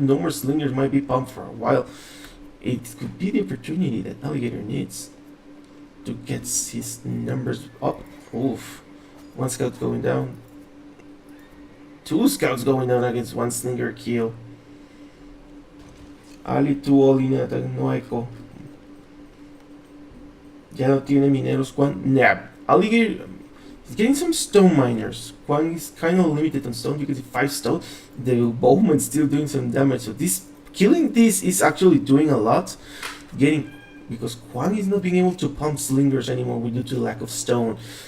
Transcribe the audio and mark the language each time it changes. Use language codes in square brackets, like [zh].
[en] No more slingers might be pumped for a while. It could be the opportunity that Alligator needs to get his numbers up. Oof. 1 scout going down. 2 scouts going down against 1 slinger kill. [es] Ali tuvo línea de ataque, no eco. Ya no tiene mineros, Quang. Nah. [en] Alligator, he's getting some stone miners. Quang is kind of limited on stone. You can see 5 stone. The bowman's still doing some damage. So killing this is actually doing a lot. Because Quang is not being able to pump slingers anymore due to lack of stone.